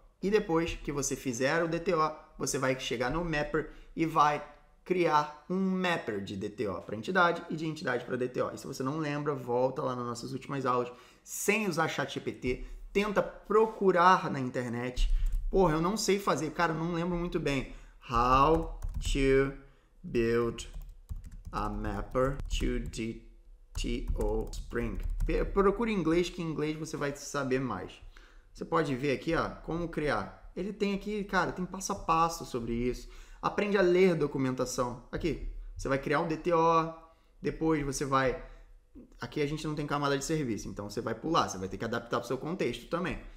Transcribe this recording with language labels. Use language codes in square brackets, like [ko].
[pt] E depois que você fizer o DTO, você vai chegar no mapper e vai criar um mapper de DTO para entidade e de entidade para DTO. E se você não lembra, volta lá nas nossas últimas aulas, sem usar ChatGPT, tenta procurar na internet. Porra, eu não sei fazer, cara, eu não lembro muito bem. [en] How to build a mapper to DTO Spring. [pt] Procure em inglês, que em inglês você vai saber mais. Você pode ver aqui, ó, como criar. Ele tem aqui, cara, tem passo a passo sobre isso. Aprende a ler documentação. Aqui, você vai criar um DTO, depois você vai... Aqui a gente não tem camada de serviço, então você vai pular, você vai ter que adaptar para o seu contexto também.